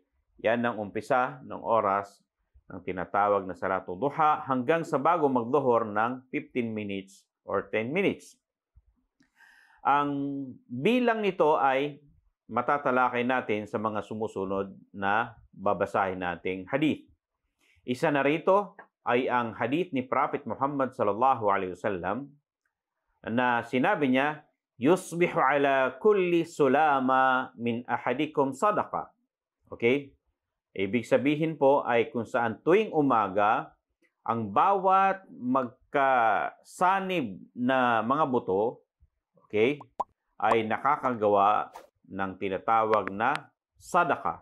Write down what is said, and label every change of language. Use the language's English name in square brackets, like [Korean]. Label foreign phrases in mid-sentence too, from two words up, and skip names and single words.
[Filipino] Yan ang umpisa ng oras ng tinatawag na [Arabic] صلاة الضحى [Filipino] hanggang sa bago mag-dhuhr ng [English] 15 minutes or 10 minutes. [Filipino] Ang bilang nito ay matatalakay natin sa mga sumusunod na babasahin nating hadith. Isa na rito ay ang hadith ni Prophet Muhammad [Arabic] صلى الله عليه وسلم [Filipino] na sinabi niya, [Arabic] "يصبح على كل سلامى من أحدكم صدقة." [Filipino] Okay? Ibig sabihin po ay kung saan tuwing umaga, ang bawat magkasanib na mga buto, okay, ay nakakagawa ng tinatawag na sadaka.